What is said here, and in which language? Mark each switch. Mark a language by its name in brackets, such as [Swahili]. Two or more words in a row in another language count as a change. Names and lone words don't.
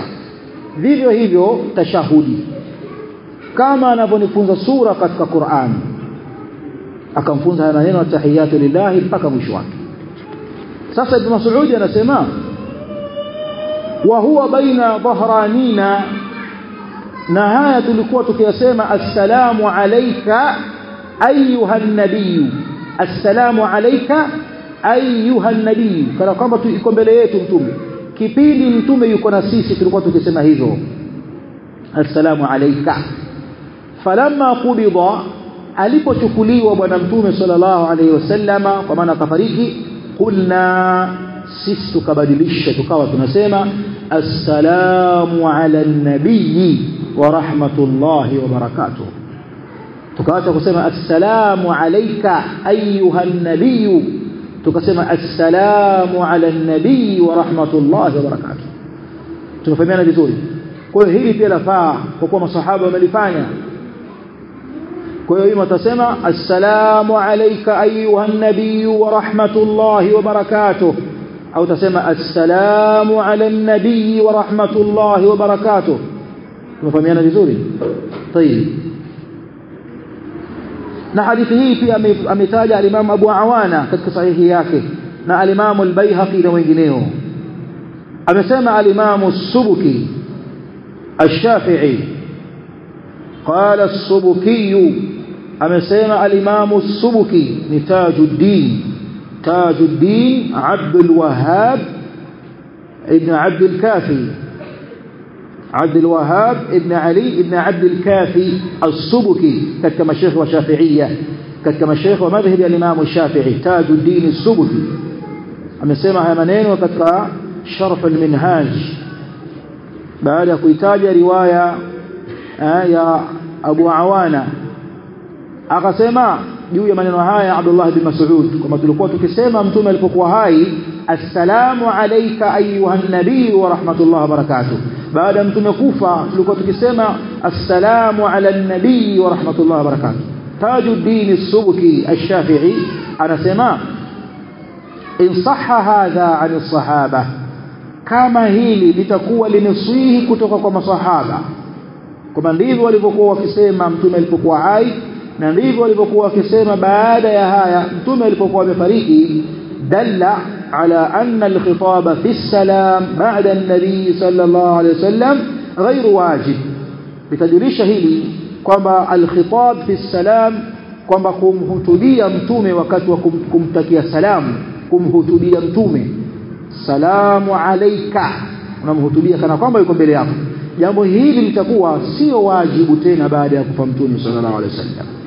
[Swahili] Vivyo hivyo tashahudi, kama anavyonifunza sura katika Qur'an, akamfunza haya maneno [Arabic] التحيات لله [Swahili] mpaka mwisho wake. Sasa Ibn Mas'ud anasema [Arabic] وهو بين ظهرانينا, [Swahili] na haya tulikuwa tukiyasema [Arabic] السلام عليك أيها النبي, السلام عليك أيها النبي, [Swahili] kana kwamba tuko mbele yetu Mtume. Kipindi Mtume yuko na sisi tulikuwa tukisema hivyo [Arabic] السلام عليك. فلما قبض, [Swahili] alipochukuliwa bwana Mtume [Arabic] صلى الله عليه وسلم, [Swahili] kwa maana kafariki, kulna, sisi tukabadilisha tukawa tunasema [Arabic] السلام على النبي ورحمة الله وبركاته. [Swahili] Tukaacha kusema [Arabic] السلام عليك أيها النبي, [Swahili] tukasema [Arabic] السلام على النبي ورحمة الله وبركاته. [Swahili] Tumefahamiana vizuri? Kwa hiyo hili pia lafaa kwa kuwa masahaba wamelifanya. Kwa hiyo mtasema [Arabic] السلام عليك أيها النبي ورحمة الله وبركاته, [Swahili] au tasema [Arabic] السلام على النبي ورحمة الله وبركاته. [Swahili] Tumefahamiana vizuri? Tayeb. Na hadithi hii pia ametaja al-Imam Abu Awana katika sahihi yake, na al-Imam al-Baihaqi na wengineo. Amesema al-Imam as-Subuki [Arabic] الشافعي قال السبكي، [Swahili] amesema al-Imam as-Subuki ni [Arabic] تاج الدين عبد الوهاب ابن عبد الكافي، عبد الوهاب ابن علي ابن عبد الكافي السبكي، كما شيخ وشافعية، كما شيخ ومذهب الإمام الشافعي تاج الدين السبكي. [Swahili] amesema haya maneno katika sharh al-minhaj baada ya kuitaja riwaya ya Abu Awana. Akasema juu ya maneno haya Abdullah bin Mas'ud, kama tulikuwa tukisema Mtume alipokuwa hai [Arabic] السلام عليك أيها النبي ورحمة الله وبركاته, [Swahili] baada Mtume kufa tulikuwa tukisema [Arabic] السلام على النبي ورحمة الله وبركاته. [Swahili] Tajuddin as-Subki ash-Shafi'i anasema [Arabic] إن صح هذا عن الصحابة, [Swahili] kama hili litakuwa limeswihi kutoka kwa masahaba, kama ndivyo walivyokuwa wakisema Mtume alipokuwa hai na ndivyo walivyokuwa wakisema baada ya haya Mtume alipokuwa amefariki, [Arabic] دل على أن الخطاب في السلام بعد النبي صلى الله عليه وسلم غير واجب. [Swahili] Litajulisha hili kwamba [Arabic] الخطاب في السلام [Swahili] kwamba kumhutubia mtume wakati wa kumtakia salamu, kumhutubia mtume [Arabic] سلام عليك, [Swahili] unamhutubia kana kwamba yuko mbele yako. Jambo hili litakuwa sio wajibu tena baada ya kufa mtume [Arabic] صلى الله عليه وسلم.